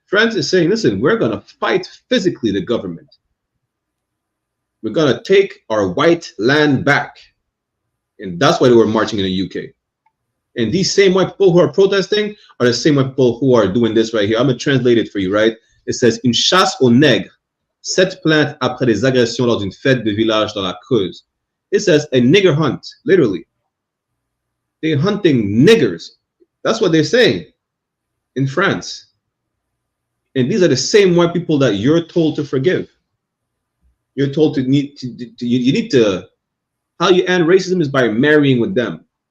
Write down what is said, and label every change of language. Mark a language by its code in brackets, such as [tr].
[en] France is saying, listen, we're going to fight physically the government. We're going to take our white land back. And that's why they were marching in the UK. And these same white people who are protesting are the same white people who are doing this right here. I'm going to translate it for you, right? [fr] It says, une chasse aux nègres, 7 plaintes après des agressions lors d'une fête de village dans la Creuse. [en] It says a nigger hunt, literally. They're hunting niggers. That's what they're saying in France. And these are the same white people that you're told to forgive. You're told to you need to, how you end racism is by marrying with them.